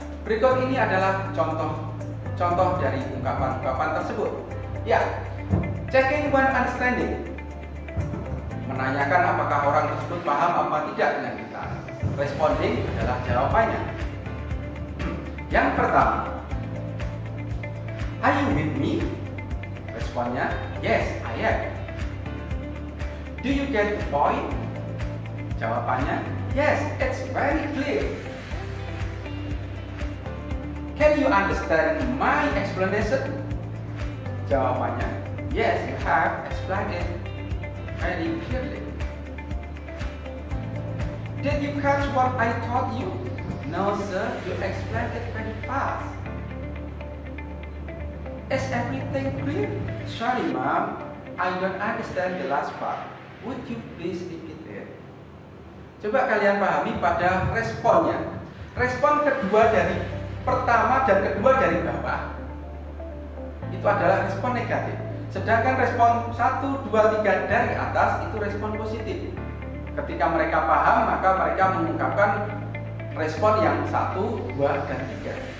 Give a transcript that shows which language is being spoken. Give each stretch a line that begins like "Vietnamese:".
Indonesian: Berikut ini adalah contoh dari ungkapan-ungkapan tersebut. Ya,
English: checking one understanding,
Indonesian: menanyakan apakah orang tersebut paham apa tidak dengan kita. Responding adalah jawabannya. Yang pertama,
English: are you with me?
Indonesian: Responnya,
English: yes, I am. Do you get the point?
Indonesian: Jawabannya,
English: yes, it's very clear. Can you understand my explanation?
Indonesian: Jawabannya,
English: yes, you have explained it very clearly. Did you catch what I taught you? No, sir, you explained it very fast. Is everything clear? Sorry, ma'am, I don't understand the last part. Would you please repeat it?
Indonesian: Coba kalian pahami pada responnya. Respon kedua dari pertama dan kedua dari bawah itu adalah respon negatif. Sedangkan respon 1, 2, 3 dari atas itu respon positif. Ketika mereka paham, maka mereka mengungkapkan respon yang 1, 2, dan 3.